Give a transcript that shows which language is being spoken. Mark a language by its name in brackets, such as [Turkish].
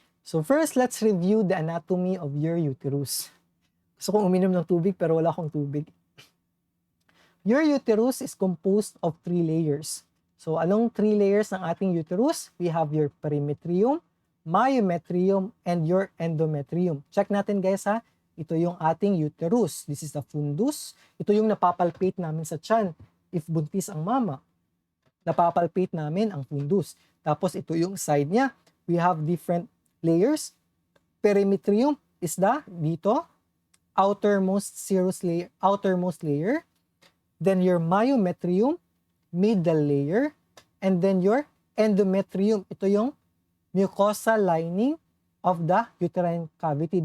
[English] So first, let's review the anatomy of your uterus. [Filipino] Gusto kong uminom ng tubig pero wala akong tubig. [English] Your uterus is composed of 3 layers. So along 3 layers [Filipino] ng ating [English] uterus, we have your perimetrium, myometrium, and your endometrium. [Filipino] Check natin guys ha. Ito yung ating uterus. [English] This is the fundus. [Filipino] Ito yung napapalpate namin sa tiyan. If buntis ang mama, napapalpate namin ang fundus. Tapos ito yung side niya. [English] We have different layers. Perimetrium is [Filipino] dito, [English] outermost layer. Then your myometrium, middle layer. And then your endometrium. [Filipino] Ito yung [English] mucosal lining of the uterine cavity.